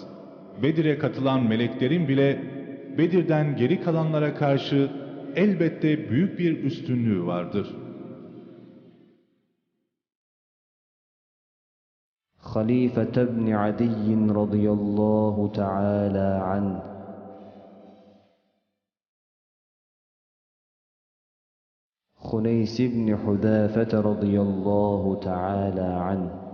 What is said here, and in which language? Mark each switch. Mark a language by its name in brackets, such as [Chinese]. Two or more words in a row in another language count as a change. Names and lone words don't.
[Turkish] Bedir'e katılan meleklerin bile Bedir'den geri kalanlara karşı elbette büyük bir üstünlüğü vardır. [Arabic] خليفة بن عدي رضي الله تعالى عنه، خنيس بن حذافة رضي الله تعالى عنه،